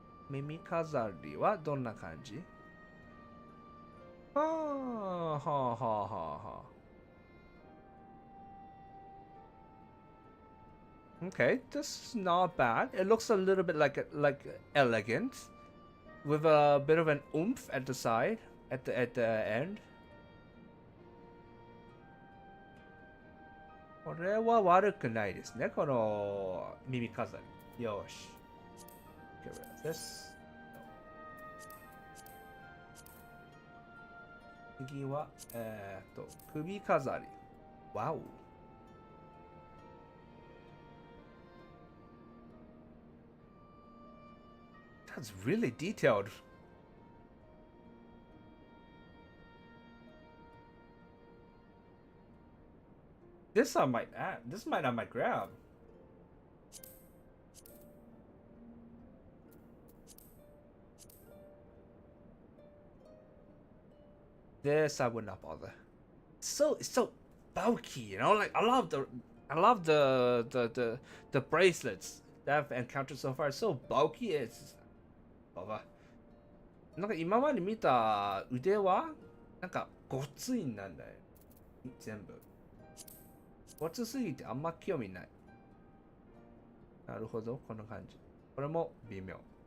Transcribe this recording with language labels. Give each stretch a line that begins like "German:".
Japanese: 耳飾りはどんな感じ？はあ、はあ、はあ、はあ。
English: Okay, this is not bad. It looks a little bit like elegant, with a bit of an oomph at the side, at the end.
Japanese: これは悪くないですね、この耳飾り。よし。
English: Get rid of this.
Japanese: 次は、首飾り。Wow.
English: That's really detailed. This I might add. This might I might grab. This I would not bother. It's so bulky, you know. Like I love the bracelets that I've encountered so far. It's so bulky. It's bother.
Japanese: なんか今まで見た腕はなんかごついんなんだよ。全部。ごつすぎてあんま興味ない。なるほど、この感じ。これも微妙。